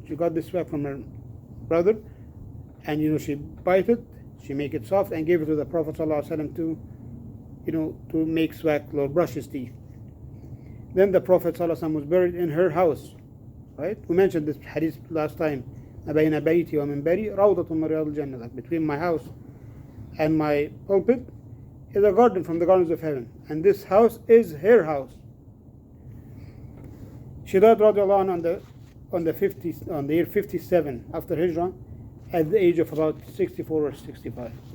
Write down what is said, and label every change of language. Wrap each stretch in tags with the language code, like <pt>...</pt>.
<en>She got this siwak from her brother, and she bite it, she make it soft, and gave it to the Prophet sallallahu alaihi wasallam to make siwak or brush his teeth. Then the Prophet sallallahu alaihi wasallam was buried in her house, right? We mentioned this hadith last time.</en> <ar>بين بيتي ومنبري روضة من رياض الجنة.</ar> <en>Like between my house and my pulpit is a garden from the gardens of heaven, and this house is her house. She died radiallahu anha on the year 57 after Hijrah, at the age of about 64 or 65.</en>